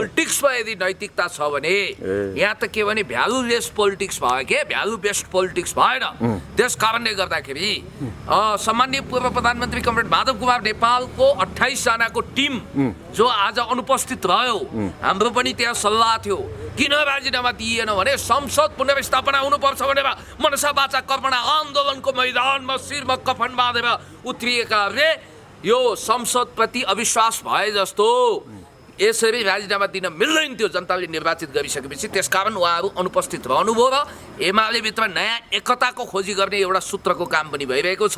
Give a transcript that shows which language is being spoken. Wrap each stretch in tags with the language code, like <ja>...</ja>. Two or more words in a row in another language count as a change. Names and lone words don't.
<ne>पोलिटिक्समा यदि नैतिकता छ भने यहाँ त के भने</ne> <en>valueless politics</en> <ne>भयो के</ne> <en>value based politics</en> <ne>भएन। त्यस कारणले गर्दाखेरि सम्माननीय पूर्व प्रधानमन्त्री कमरेड माधव कुमार नेपालको 28 जनाको टिम जो आज अनुपस्थित रह्यो, हाम्रो पनि त्यहाँ सल्लाह थियो किन राजीनामा दिएन भने संसद पुनर्स्थापना हुनुपर्छ भनेर</ne> <sa>मनसा वाचा कर्मणा</sa> <ne>आन्दोलनको मैदानमा शिरमा कफन बाँधेर उत्रिएकाहरूले यो संसदप्रति अविश्वास भए जस्तो यसरी राजीनामा दिन मिल्दैन थियो जनताले निर्वाचित गरिसकेपछि। त्यसकारण उहाँहरू अनुपस्थित रहनुभयो र एमाले भित्र नयाँ एकताको खोजी गर्ने एउटा सूत्रको काम पनि भइरहेको छ।</ne>